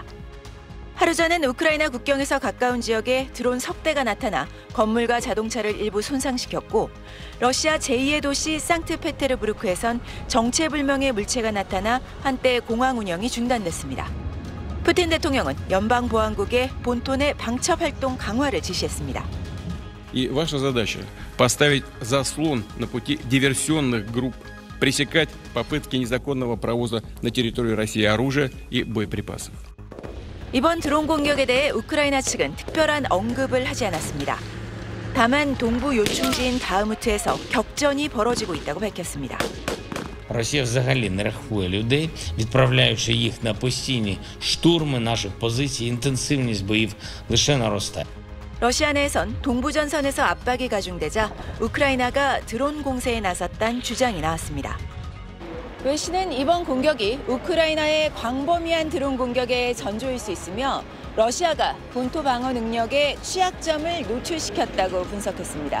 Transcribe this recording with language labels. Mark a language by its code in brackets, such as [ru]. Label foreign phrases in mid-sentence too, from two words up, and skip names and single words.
[ko] 하루 전엔 우크라이나 국경에서 가까운 지역에 드론 석 대가 나타나 건물과 자동차를 일부 손상시켰고 러시아 제2의 도시 상트페테르부르크에선 정체불명의 물체가 나타나 한때 공항 운영이 중단됐습니다. 푸틴 대통령은 연방보안국에 본토 내 방첩 활동 강화를 지시했습니다. [ru] И ваша задача поставить заслон на пути диверсионных групп, пресекать попытки незаконного провоза на территорию России оружия и боеприпасов. [ko] 이번 드론 공격에 대해 우크라이나 측은 특별한 언급을 하지 않았습니다. 다만 동부 요충지인 바흐무트에서 격전이 벌어지고 있다고 밝혔습니다. [uk] Росія взагалі не рахує людей, відправляючи їх на постійні штурми наших позицій, інтенсивність боїв лише наростає. [ko] 러시아 내에선 동부전선에서 압박이 가중되자 우크라이나가 드론 공세에 나섰다는 주장이 나왔습니다. 외신은 이번 공격이 우크라이나의 광범위한 드론 공격의 전조일 수 있으며 러시아가 본토 방어 능력의 취약점을 노출시켰다고 분석했습니다.